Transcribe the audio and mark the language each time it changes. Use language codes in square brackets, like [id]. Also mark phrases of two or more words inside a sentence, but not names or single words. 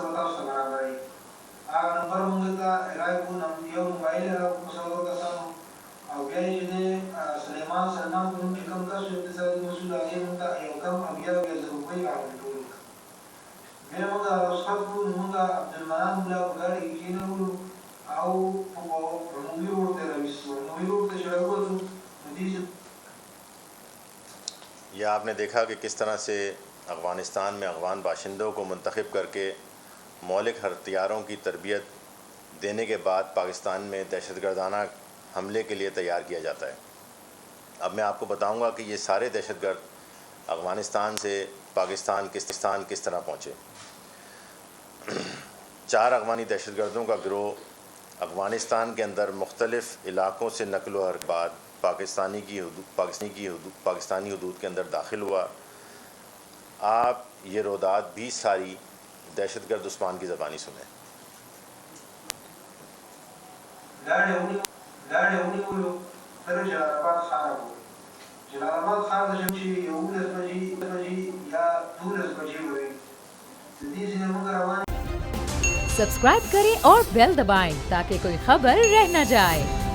[ps] به تاسو برابري هغه نمبر موږ ته راځو یو موبایل راوړو څلور کسانو او بیا یې د سلیمان سلمان کوم چې کوم کس اقتصادي مسؤل هغه موږ ته یو کم بیا یو روپۍ راوړو بیا موږ رخصت کړو موږ عبدالمنان مولا په ګاډي کې کېنولو او په عمومي روډ ته راوستو عمومي روډ ته چې راووتو نو دې [ur] یہ آپ نے دیکھا کہ کس طرح سے افغانستان میں افغان باشندوں کو منتخب کر کے مولک ہتھیاروں کی تربیت دینے کے بعد پاکستان میں دہشت گردانہ حملے کے لیے تیار کیا جاتا ہے. اب میں آپ کو بتاؤں گا کہ یہ سارے دہشت گرد افغانستان سے پاکستان کس طرح پہنچے. 4 افغانی دہشت گردوں کا گروہ افغانستان کے اندر مختلف علاقوں سے نقل و حرکت پاکستانی حدود کے اندر داخل ہوا. آپ یہ رودات بھی ساری دہشت گرد عثمان کی زبانی سنیں. [ps] جلال آباد ښار د شمشي 11 بجې یا 12 بجې وي د دې ځینې موږ روان [ur] سبسکرائب کریں اور بیل دبائیں تاکہ کوئی خبر رہ نہ جائے.